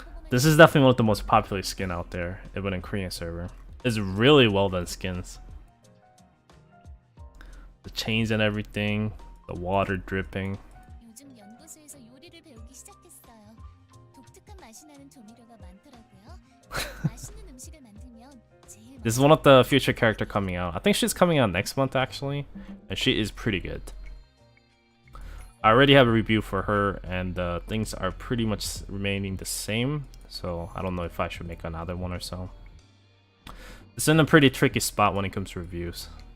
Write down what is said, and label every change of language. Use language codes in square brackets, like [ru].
[en] This is definitely one of the most popular skin out there, even in Korean server. It's really well done skins. The chains and everything, the water dripping. [ko] 요즘 연구소에서 요리를 배우기 시작했어요. 독특한 맛이 나는 조미료가 많더라고요. 맛있는 음식을 만들면 제일 [en] This is one of the future character coming out. I think she's coming out next month actually, and she is pretty good. I already have a review for her, and things are pretty much remaining the same, so I don't know if I should make another one or so. It's in a pretty tricky spot when it comes to reviews.